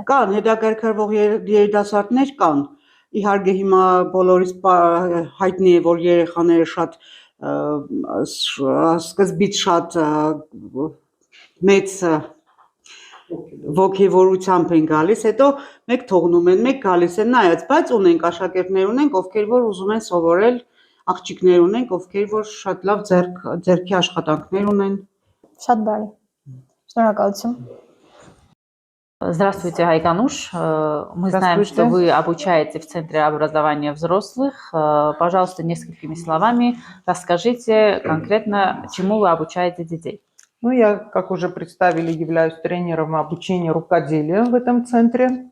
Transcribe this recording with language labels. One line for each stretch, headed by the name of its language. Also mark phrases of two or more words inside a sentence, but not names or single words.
Armenian: Կան հետաքրքրվող երիտասարդներ կան։ Իհարկե հիմա բոլորիս հայտնի է, որ երեխաները շատ սկզբից շատ մեծ ոգևորությամբ են գալիս, հետո մեկ թողնում են, մեկ գալիս են նայած, բայց ունենք աշակերտներ ունենք, ովքեր որ ուզում են սովորել աղջիկներ ունենք, ովքեր որ շատ լավ ձեռքի աշխատանքներ ունեն։ Շատ բարի։ Շնորհակալություն։
Russian: Здравствуйте, Айгануш. Мы знаем, что Здравствуйте. вы обучаете в Центре образования взрослых. Пожалуйста, несколькими словами расскажите конкретно, чему вы обучаете детей. Ну, я, как уже представили, являюсь тренером обучения рукоделия в этом центре.